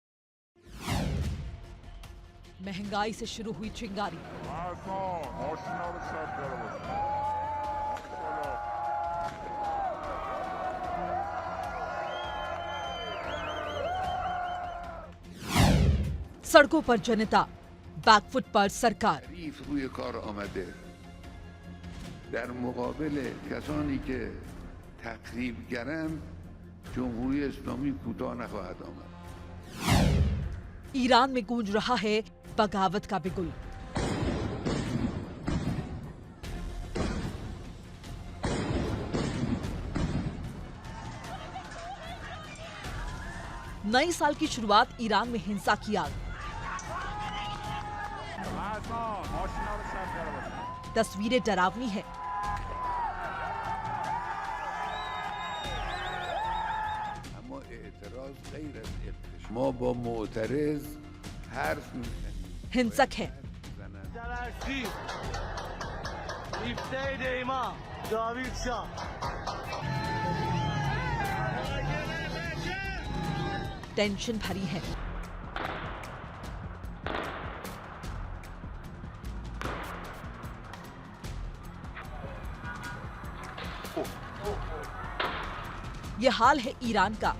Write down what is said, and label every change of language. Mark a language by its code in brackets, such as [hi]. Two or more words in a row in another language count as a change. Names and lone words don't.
[hi] महंगाई से शुरू हुई चिंगारी, सड़कों पर जनता, बैकफुट पर सरकार। [fa] در مقابل کسانی که تخریبگرند جمهوری اسلامی کوتاه نخواهد آمد. [hi] ईरान में गूंज रहा है बगावत का बिगुल। नए साल की शुरुआत ईरान में हिंसा की आग। तस्वीरें डरावनी है। [fa] ما با معترض حرف میزنیم. [hi] हिंसक है। टेंशन भरी है। यह हाल है ईरान का।